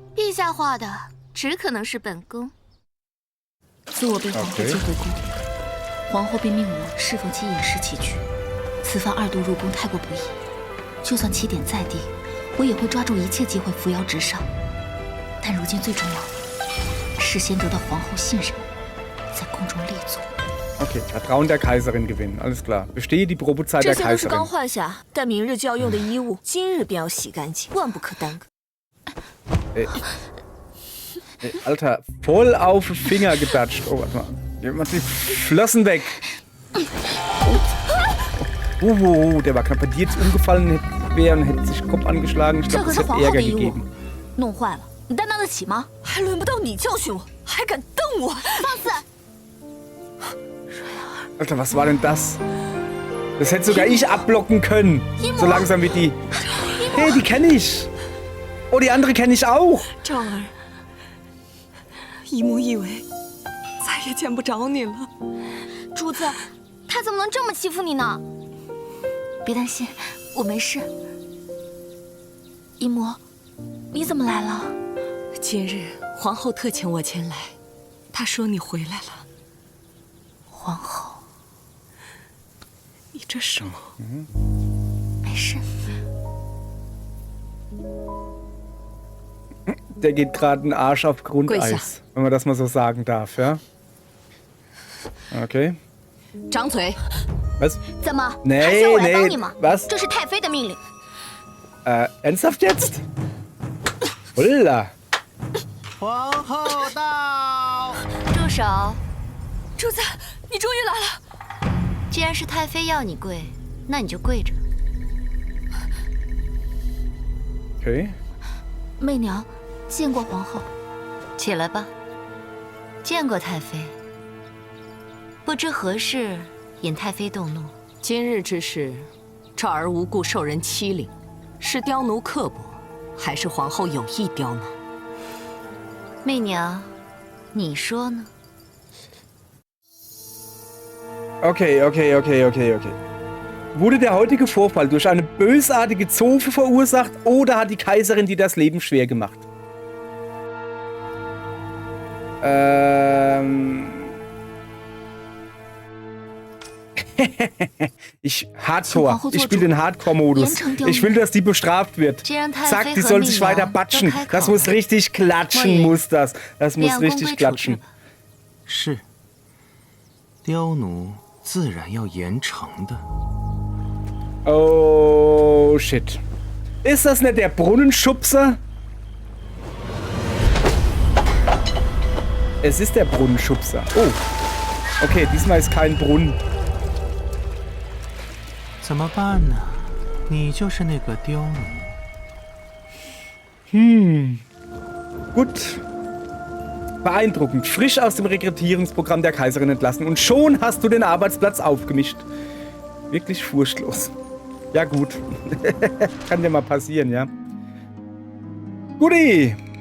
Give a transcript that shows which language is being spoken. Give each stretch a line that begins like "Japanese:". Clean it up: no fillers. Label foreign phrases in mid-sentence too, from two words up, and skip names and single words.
Chinese: 陛下画的，只可能是本宫。自我被皇后接回宫，皇后便命我侍奉其饮食起居。此番2度入宫太过不易，就算起点再低，我也会抓住一切机会扶摇直上。但如今最重要的是先得到皇后信任，在宫中立足。
German: Okay, Vertrauen der Kaiserin gewinnen, alles klar. Bestehe die Probezeit
Chinese: 这
German: der
Chinese: 些都是刚
German: Kaiserin.
Chinese: 换下，但明日就要用的衣物，今日便要洗干净，万不可耽搁。
German: Alter, voll auf den Finger gedatscht. Oh, warte mal. Mach die Flossen weg. Der war knapp. Bei dir jetzt umgefallen wäre und hätte sich Kopf angeschlagen. Ich
Chinese: 这
German: glaube,
Chinese: 可
German: es
Chinese: 是
German: hätte
Chinese: 皇后的
German: Ärger
Chinese: 衣物，
German: gegeben.
Chinese: 弄坏了，你担当得起吗？还轮不到你教训我，还敢瞪我！放肆！
German: Alter, was war denn das? Das hätte sogar ich abblocken können. So langsam wie die. Hey, die kenne ich. Oh, die andere kenne ich auch.
Chinese: 赵儿，姨母以为再也见不着你了。主子，他怎么能这么欺负你呢？别担心，我没事。姨母，你怎么来了？今日皇后特请我前来，她说你回来了。皇后，你这手…… 没事。
German: der geht gerade einen Arsch auf Grundeis, Gweisha. wenn man das mal so sagen darf, ja? Okay.
Chinese: 张嘴！
German: Was?
Chinese: 怎么？还
German: Nee,
Chinese: 需要我来帮
German: nee,
Chinese: 你吗？
German: was?
Chinese: 这是太妃的命令。
German: Ernsthaft jetzt? Holla.
Chinese: 皇后到！住手！主子，你终于来了。既然是太妃要你跪，那你就跪着。
German: Okay.
Chinese: 媚娘见过皇后。起来吧。见过太妃，不知何事引太妃动怒。今日之事，赵儿无故受人欺凌，是刁奴刻薄，还是皇后有意刁难？媚娘，你说呢？
German: Okay. Wurde der heutige Vorfall durch eine bösartige Zofe verursacht oder hat die Kaiserin dir das Leben schwer gemacht? Hardcore. Ich spiele den Hardcore-Modus. Ich will, dass die bestraft wird. Zack, die soll sich weiter batschen. Das muss richtig klatschen, muss das. Das muss richtig klatschen.
Chinese: 是，刁奴自然要严惩的。
English: Oh, shit.
German: Ist das nicht der Brunnenschubser? Es ist der Brunnenschubser. Oh. Okay, diesmal ist kein Brunnen.
Chinese: 怎么办呢？你就是那个刁奴。
German: Gut. Beeindruckend. Frisch aus dem Rekrutierungsprogramm der Kaiserin entlassen. Und schon hast du den Arbeitsplatz aufgemischt. Wirklich furchtlos. Ja gut. Kann dir mal passieren, ja. Guti.